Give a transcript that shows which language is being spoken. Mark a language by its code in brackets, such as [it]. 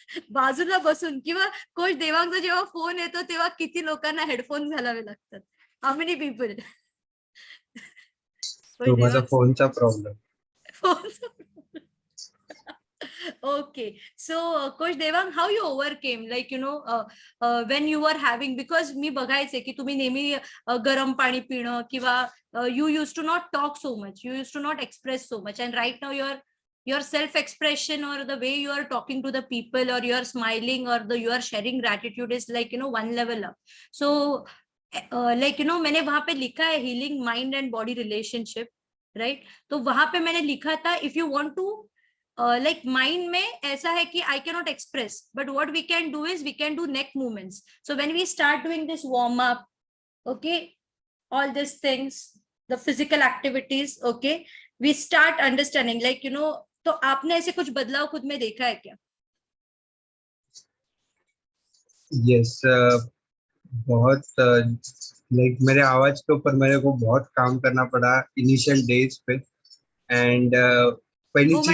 [mr] बाजूला बसून, किंवा कोच देवांगचा जेव्हा फोन येतो तेव्हा किती लोकांना हेडफोन घालावे लागतात? [en] How many people? [mr] तो माझा फोनचा problem. [en] Okay, so coach Devang, how you overcame, like you know, when you were having, because [mr] मी बघायचे की तुम्ही नेहमी गरम पाणी पिणं किंवा [en] you used to not talk so much, you used to not express so much, and right now your self expression or the way you are talking to the people or you are smiling or the you are sharing gratitude is like you know one level up. So like you know [hi] मैंने वहां पे लिखा है [en] healing mind and body relationship, right? [hi] तो वहां पे मैंने लिखा था [en] if you want to like mind [hi] में ऐसा है कि [en] I cannot express, but what we can do is we can do neck movements. So when we start doing this warm up, okay, all these things, the physical activities, okay, we start understanding, like you know. [hi] तो आपने ऐसे कुछ बदलाव खुद में देखा है क्या? यस, बहुत लाइक मेरे आवाज के ऊपर मेरे को बहुत काम करना पड़ा इनिशियल डेज पे. एंड पहली [en] Oh my